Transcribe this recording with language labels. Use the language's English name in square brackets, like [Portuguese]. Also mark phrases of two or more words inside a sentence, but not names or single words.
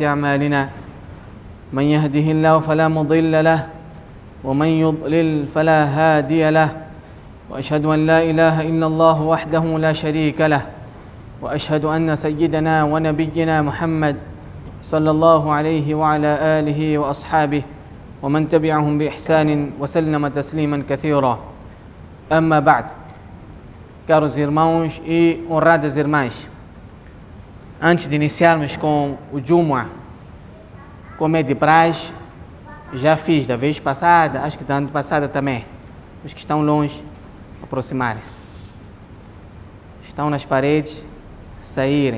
[Arabic] أعمالنا من يهده الله فلا مضل له ومن يضلل فلا هادي له وأشهد أن لا إله إلا الله وحده لا شريك له وأشهد أن سيدنا ونبينا محمد صلى الله عليه وعلى آله وأصحابه ومن تبعهم بإحسان وسلم تسليما كثيرا. أما بعد, [Portuguese] caros irmãos e honradas irmãs, antes de iniciarmos com o Jumu'ah, como é de praxe, já fiz da vez passada, acho que da ano passada também. Os que estão longe, aproximarem-se. Estão nas paredes, saírem.